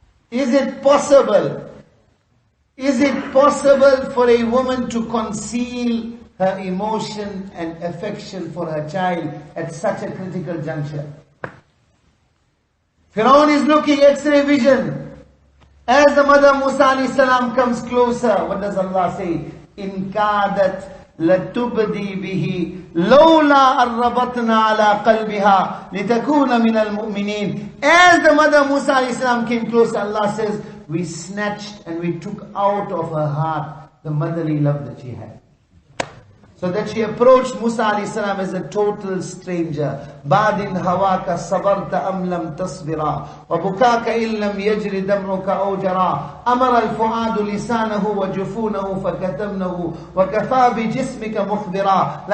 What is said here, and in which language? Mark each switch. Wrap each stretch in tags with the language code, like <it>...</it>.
<en>Is it possible? Is it possible for a woman to conceal her emotion and affection for her child at such a critical juncture? Firaun is looking X-ray vision. As the mother Musa alayhi salam comes closer, what does Allah say?</en> <ar>In kadat لَتُبْدِي بِهِ لَوْلَا أَرَّبَطْنَا عَلَىٰ قَلْبِهَا لِتَكُونَ مِنَ الْمُؤْمِنِينَ.</ar> <en>As the mother Musa alayhi salam came closer, Allah says, we snatched and we took out of her heart the motherly love that she had. So that she approached Musa alayhi salam as a total stranger.</en> <ar>بَعْدٍ هَوَاكَ صَبَرْتَ أَمْ لَمْ تَصْبِرَا وَبُكَاكَ إِن لَمْ يَجْرِ دَمْعُكَ أَوْجَرَا أَمَرَ الْفُؤَادُ لِسَانَهُ وَجُفُونَهُ فَكَتَمْنَهُ وَكَفَى بِجِسْمِكَ مُخْبِرًا.</ar>